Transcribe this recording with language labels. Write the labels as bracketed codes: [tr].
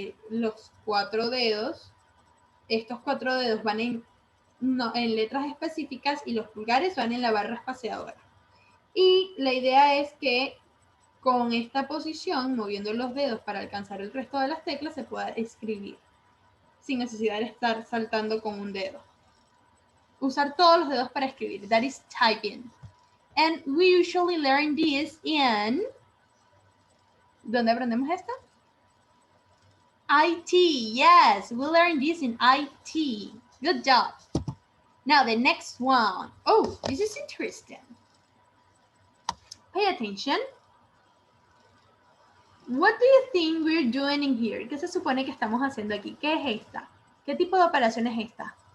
[es] Los 4 dedos, estos 4 dedos van en letras específicas y los pulgares van en la barra espaciadora. Y la idea es que con esta posición, moviendo los dedos para alcanzar el resto de las teclas, se pueda escribir sin necesidad de estar saltando con un dedo. Usar todos los dedos para escribir. [en] That is typing. And we usually learn this in... [es] ¿Dónde aprendemos esto? IT. [en] Yes, we learn this in IT. Good job. Now the next one. Oh, this is interesting. Pay attention. What do you think we're doing in here? [es] ¿Qué se supone que estamos haciendo aquí? ¿Qué es esta? ¿Qué tipo de operación es esta?